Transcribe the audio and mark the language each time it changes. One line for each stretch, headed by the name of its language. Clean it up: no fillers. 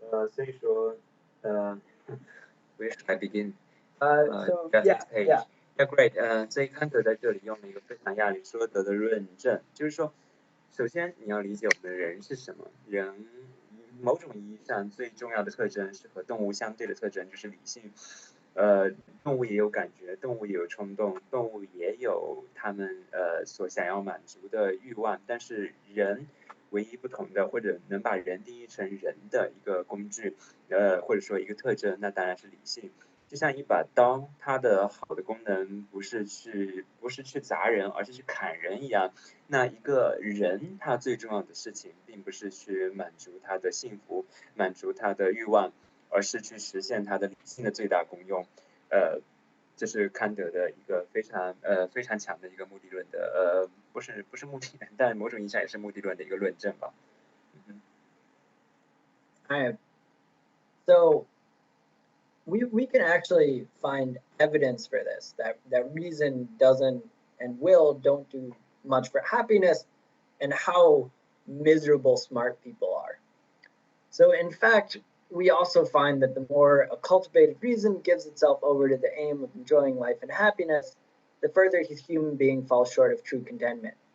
Chinese: 所以说，
English: where should I begin? So Just yeah, page. yeah. Yeah, great.
Chinese: 所以康德在这里用了一个非常亚里士多德的论证，就是说，首先你要理解我们的人是什么。人某种意义上最重要的特征是和动物相对的特征，就是理性。动物也有感觉，动物也有冲动，动物也有他们所想要满足的欲望，但是人唯一不同的，或者能把人定义成人的一个工具，或者说一个特征，那当然是理性。就像一把刀，它的好的功能不是去砸人，而是去砍人一样。那一个人，他最重要的事情，并不是去满足他的幸福，满足他的欲望，而是去实现他的理性的最大功用。这是康德的一个非常强的一个目的论的不是目的，但某种意义上也是目的论的一个论证吧。
English: Alright. So we can actually find evidence for this, that reason doesn't and will don't do much for happiness, and how miserable smart people are. So in fact, we also find that the more a cultivated reason gives itself over to the aim of enjoying life and happiness, the further his human being falls short of true contentment.